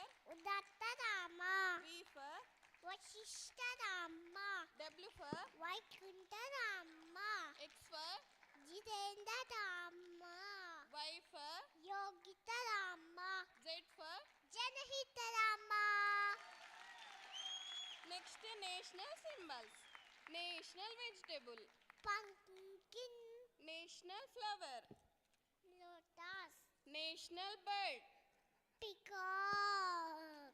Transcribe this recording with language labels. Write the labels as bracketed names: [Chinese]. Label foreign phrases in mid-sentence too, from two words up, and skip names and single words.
[English] Udattarama. V for Vashishtarama. W for Vaikuntarama. X for Jirendrarama. Y for Yogitarama. Z for Janahitarama. next national symbols. National vegetable, Pumpkin. national flower, Lotus. national bird, Peacock.